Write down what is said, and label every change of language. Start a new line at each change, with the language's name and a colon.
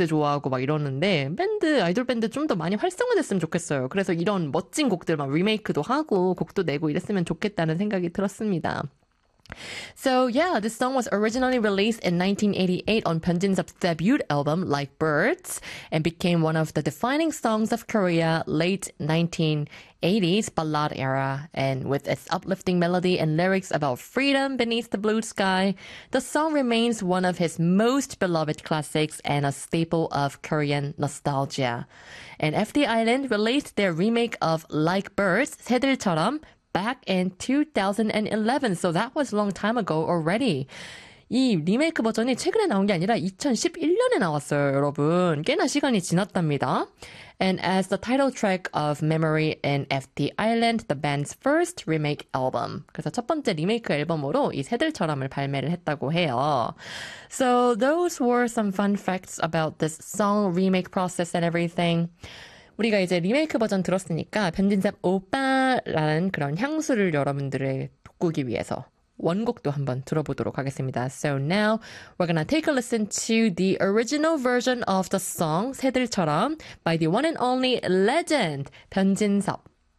Korean: 좋아하고 막 이러는데, 밴드, 아이돌 밴드 좀더 많이 활성화됐으면 좋겠어요. 그래서 이런 멋진 곡들 막 리메이크도 하고, 곡도 내고 이랬으면 좋겠다는 생각이 들었습니다.
English: So yeah, this song was originally released in 1988 on 변진섭's debut album Like Birds and became one of the defining songs of Korea late 1980s ballad era. And with its uplifting melody and lyrics about freedom beneath the blue sky, the song remains one of his most beloved classics and a staple of Korean nostalgia. And FT Island released their remake of Like Birds, 새들처럼, back in 2011, so that was a long time ago already.
Korean: 이 리메이크 버전이 최근에 나온 게 아니라 2011년에 나왔어요, 여러분. 꽤나 시간이 지났답니다.
English: And as the title track of Memory in FT Island, the band's first remake album.
Korean: 그래서 첫 번째 리메이크 앨범으로 이 새들처럼을 발매를 했다고 해요.
English: So those were some fun facts about this song remake process and everything.
Korean: 우리가 이제 리메이크 버전 들었으니까 변진섭 오빠라는 그런 향수를 여러분들을 돋구기 위해서 원곡도 한번 들어보도록 하겠습니다.
English: So now we're gonna take a listen to the original version of the song 새들처럼 by the one and only legend 변진섭.